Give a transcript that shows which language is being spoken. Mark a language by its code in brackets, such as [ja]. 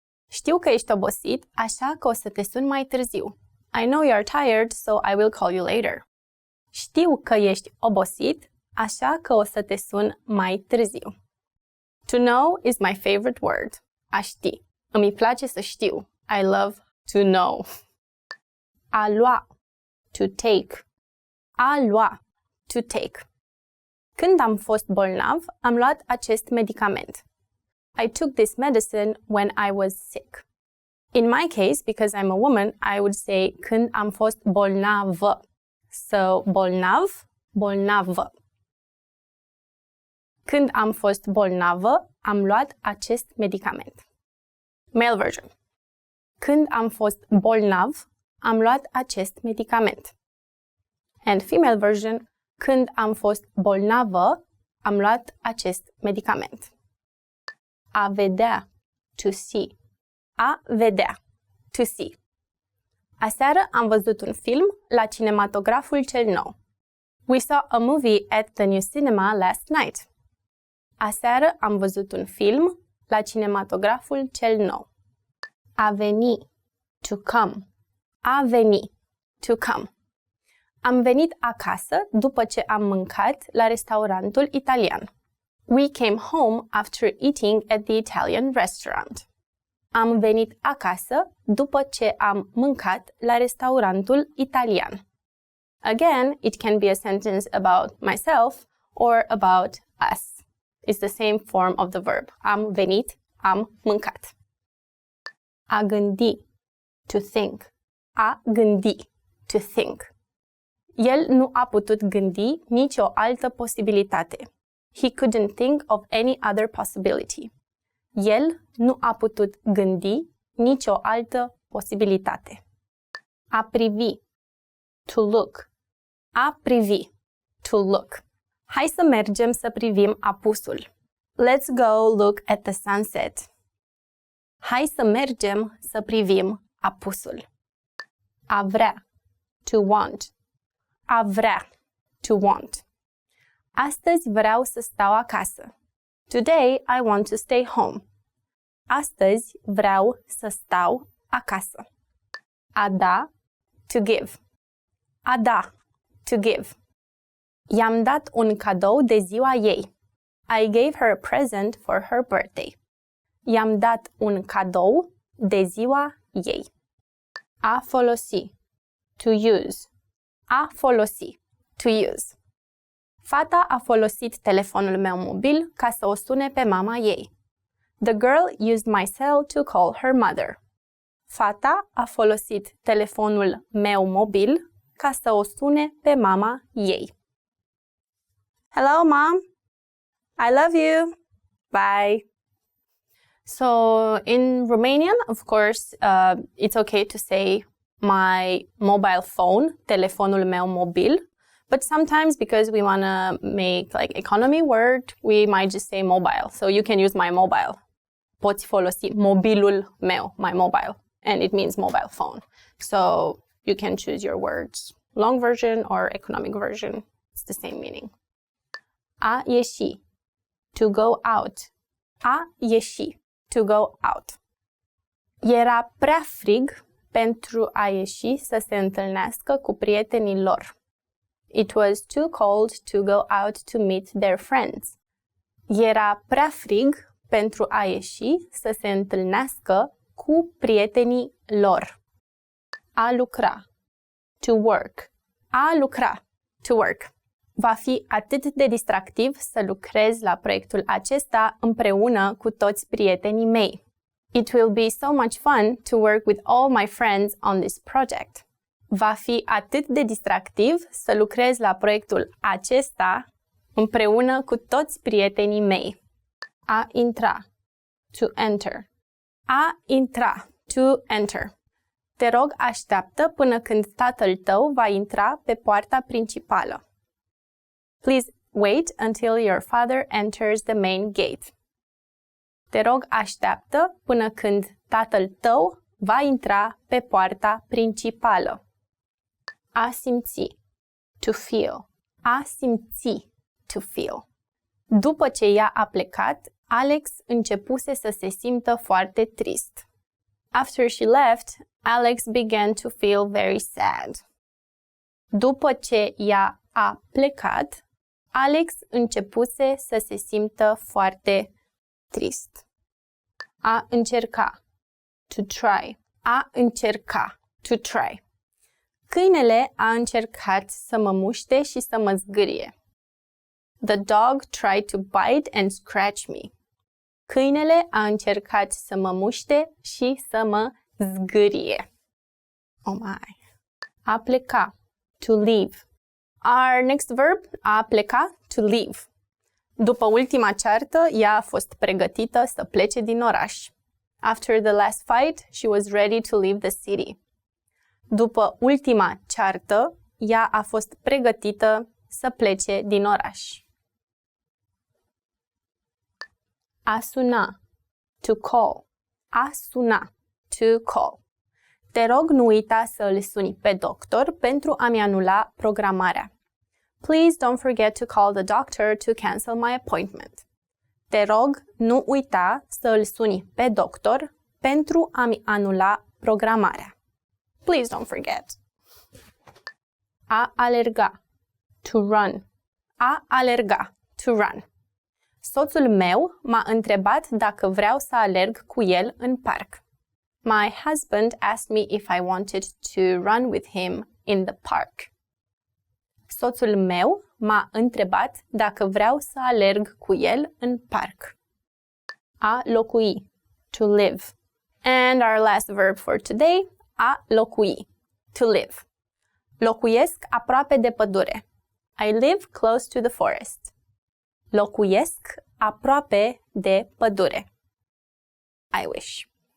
[ro] Știu că ești obosit, așa că o să te sun mai târziu. [en] I know you're tired, so I will call you later. [ro] Știu că ești obosit, așa că o să te sun mai târziu. [en] To know is my favorite word. [ro] A ști. Îmi place să știu. [en] I love to know. [ro] A lua, [en] to take. [ro] A lua, to take. Când am fost bolnav, am luat acest medicament. [en] I took this medicine when I was sick. In my case, because I'm a woman, I would say [ro] când am fost bolnavă. [en] So, bolnav, bolnavă. [ro] Când am fost bolnavă, am luat acest medicament. [en] Male version. [ro] Când am fost bolnav, am luat acest medicament. [en] And female version. [ro] Când am fost bolnavă, am luat acest medicament. A vedea, [en] to see. [ro] A vedea, to see. Aseară am văzut un film la cinematograful cel nou. [en] We saw a movie at the new cinema last night. [ro] Aseară am văzut un film la cinematograful cel nou. A veni, [en] to come. [ro] A veni, to come. Am venit acasă după ce am mâncat la restaurantul italian. [en] We came home after eating at the Italian restaurant. [ro] Am venit acasă după ce am mâncat la restaurantul italian. [en] Again, it can be a sentence about myself or about us. It's the same form of the verb. [ro] Am venit, am mâncat. A gândi, [en] to think. [ro] A gândi, [en] to think. [ro] El nu a putut gândi nicio altă posibilitate. [en] He couldn't think of any other possibility. [ro] El nu a putut gândi nicio altă posibilitate. A privi, [en] to look. [ro] A privi, [en] to look. [ro] Hai să mergem să privim apusul. [en] Let's go look at the sunset. [ro] Hai să mergem să privim apusul. A vrea, [en] to want. [ro] A vrea, [en] to want. [ro] Astăzi vreau să stau acasă. [en] Today I want to stay home. [ro] Astăzi vreau să stau acasă. A da, [en] to give. [ro] A da, to give. I-am dat un cadou de ziua ei. [en] I gave her a present for her birthday. [ro] I-am dat un cadou de ziua ei. A folosi, [en] to use. [ro] A folosi, to use. Fata a folosit telefonul meu mobil ca să o sune pe mama ei. [en] The girl used my cell to call her mother. [ro] Fata a folosit telefonul meu mobil ca să o sune pe mama ei. [en] Hello, Mom. I love you. Bye. So in Romanian, of course, it's okay to say my mobile phone, [ro] telefonul meu mobil. [en] But sometimes, because we want to make like economy word, we might just say mobile. So you can use my mobile. [ro] Poți folosi mobilul meu, [en] my mobile. And it means mobile phone. So you can choose your words. Long version or economic version. It's the same meaning. A ieși, to go out. [ro] A ieși, [en] to go out. [ro] Era prea frig pentru a ieși să se întâlnească cu prietenii lor. [en] It was too cold to go out to meet their friends. [ro] Era prea frig pentru a ieși să se întâlnească cu prietenii lor. A lucra, [en] to work. [ro] A lucra, to work. Va fi atât de distractiv să lucrez la proiectul acesta împreună cu toți prietenii mei. [en] It will be so much fun to work with all my friends on this project. [ro] Va fi atât de distractiv să lucrez la proiectul acesta împreună cu toți prietenii mei. A intra, [en] to enter. [ro] A intra, to enter. Te rog, așteaptă până când tatăl tău va intra pe poarta principală. [en] Please wait until your father enters the main gate. [ro] Te rog, așteaptă până când tatăl tău va intra pe poarta principală. A simți, [en] to feel. [ro] A simți, to feel. După ce ea a plecat, Alex începuse să se simtă foarte trist. [en] After she left, Alex began to feel very sad. [ro] După ce ea a plecat, Alex începuse să se simtă foarte trist. A încerca, [en] to try. [ro] A încerca, to try. Câinele a încercat să mă muște și să mă zgârie. [en] The dog tried to bite and scratch me. [ro] Câinele a încercat să mă muște și să mă zgârie. [en] Oh my. A pleca, to leave. Our next verb, a pleca, to leave. [ro] După ultima ceartă, ea a fost pregătită să plece din oraș. [en] After the last fight, she was ready to leave the city. [ro] După ultima ceartă, ea a fost pregătită să plece din oraș. A suna, [en] to call. [ro] A suna, to call. Te rog, nu uita să îl suni pe doctor pentru a-mi anula programarea. [en] Please don't forget to call the doctor to cancel my appointment. [ro] Te rog, nu uita să îl suni pe doctor pentru a-mi anula programarea. [en] Please don't forget. [ro] A alerga, [en] to run. [ro] A alerga, to run. Soțul meu m-a întrebat dacă vreau să alerg cu el în parc. [en] My husband asked me if I wanted to run with him in the park. [ro] Soțul meu m-a întrebat dacă vreau să alerg cu el în parc. A locui, [en] to live. And our last verb for today, a locui, to live. [ro] Locuiesc aproape de pădure. [en] I live close to the forest. [ro] Locuiesc aproape de pădure. [en] I wish.